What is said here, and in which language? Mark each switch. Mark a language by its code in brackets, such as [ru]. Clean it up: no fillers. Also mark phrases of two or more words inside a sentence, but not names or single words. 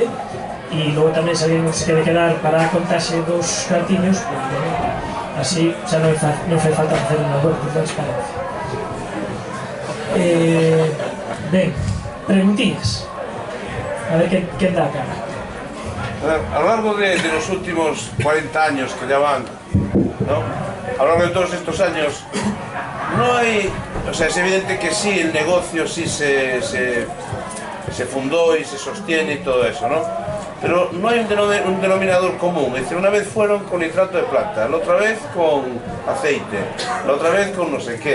[gl] E logo tamén se alguén se quede quedar para contarse 2 cartiños, pois, bueno, así xa non fai falta facer unha web por transparencia. Ben, preguntillas. A ver quen dá a cara. [es] A lo largo de los últimos 40 años que ya van, ¿no? A lo largo de todos estos años, no hay... O sea, es evidente que sí, el negocio sí se fundó y se sostiene y todo eso, ¿no? Pero no hay un denominador común. Es decir, una vez fueron con nitrato de plata, la otra vez con aceite, la otra vez con no sé qué.